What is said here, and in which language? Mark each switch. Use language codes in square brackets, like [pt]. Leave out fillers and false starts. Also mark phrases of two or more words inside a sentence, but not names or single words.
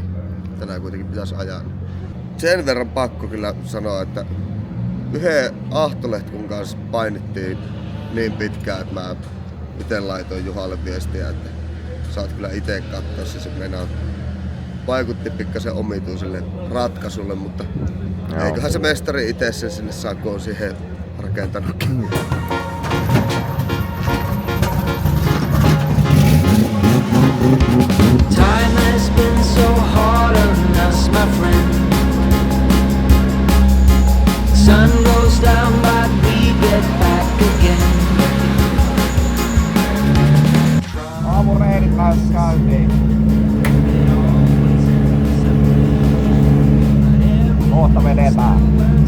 [fi] Tänään kuitenkin pitäisi ajaa. Sen verran pakko kyllä sanoa, että yhden Ahtoletkun kanssa painittiin niin pitkään, että mä itse laitoin Juhalle viestiä, että saat kyllä itse katsoa se meinaa. Vaikutti pikkasen omituiselle ratkaisulle, mutta eiköhän se mestari itse sen sinne saa, kun on siihen rakentanutkin. [en] Time has been so hard on us, my friend. Sun goes down, but we get back again. [fi] Aamureenit lähes käyntiin. Kohta vedetään.